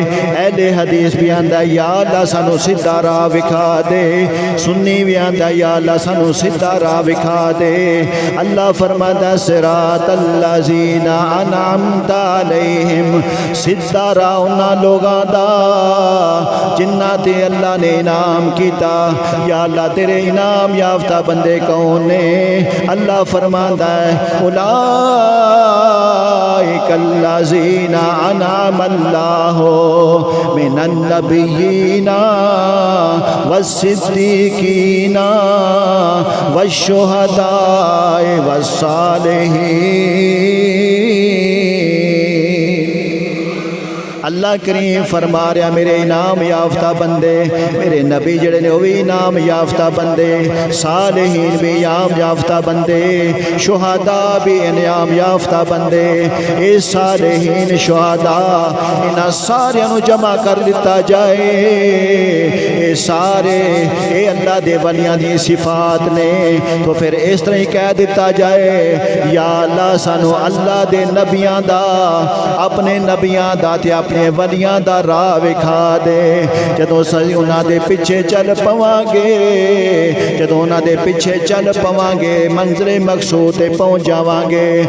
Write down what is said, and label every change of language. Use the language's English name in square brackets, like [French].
[Punjabi] اہل حدیث بھی آندہ ہے یا اللہ سانو سدھا راہ وکھا دے. سنی بھی آندہ ہے یا اللہ سانو سدھا راہ وکھا دے. اللہ فرماتا [Arabic] صراط الذین انعمت علیہم [Punjabi] سدھا راہ انہاں لوگاں دا جنہ تے اللہ نے انعام کیتا. یا اللہ تیرے انعام یافتہ بندے کون نے؟ اللہ فرماتا ہے [Arabic] اولئک الذین انعم اللہ من النبیین والصدیقین والشہداء والصالحین. [Punjabi] اللہ کریم فرما رہا میرے انعام یافتہ بندے میرے نبی جڑے نے وہ بھی انعام یافتہ بندے صالحین بھی انعام یافتہ بندے شہداء بھی انعام یافتہ بندے. اے صالحین شہداء انہاں سارے نو جمع کر لیتا جائے. اے سارے اے اللہ دے ولیاں دی صفات نے تو پھر اس طرح ہی کہہ دیتا جائے یا اللہ سانو اللہ دے نبیاں دا اپنے نبیاں دا تے اپنے ولیاں دا راہ وکھا دے. جدوں سہی انہاں دے پیچھے چل پواں گے جدوں انہاں دے پیچھے چل پواں گے منزل مقصود تے پہنچ جاواں گے.